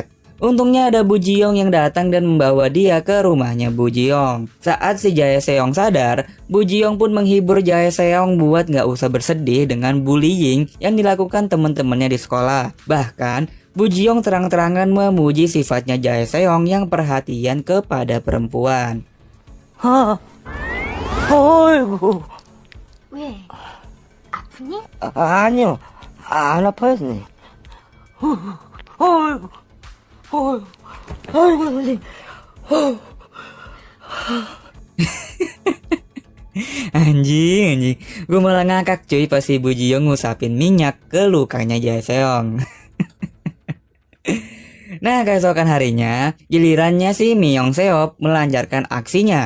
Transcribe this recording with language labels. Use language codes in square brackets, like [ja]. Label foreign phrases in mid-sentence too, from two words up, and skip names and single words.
[id] Untungnya ada Bu Jiyong yang datang dan membawa dia ke rumahnya Bu Jiyong. Saat si Jae Seong sadar, Bu Jiyong pun menghibur Jae Seong buat gak usah bersedih dengan bullying yang dilakukan teman-temannya di sekolah. Bahkan, Bu Jiyong terang-terangan memuji sifatnya Jae Seong yang perhatian kepada perempuan. [ko] 어이구, 왜? 아프니? 아니요, 안 아파했네. 어이구, 어이구, 아이고, 선생님. [id] Anjing, gue malah ngakak cuy pas si Bu Jiyong ngusapin minyak ke lukanya Jae Seong. Nah, keesokan harinya, gilirannya si Myung Seop melancarkan aksinya.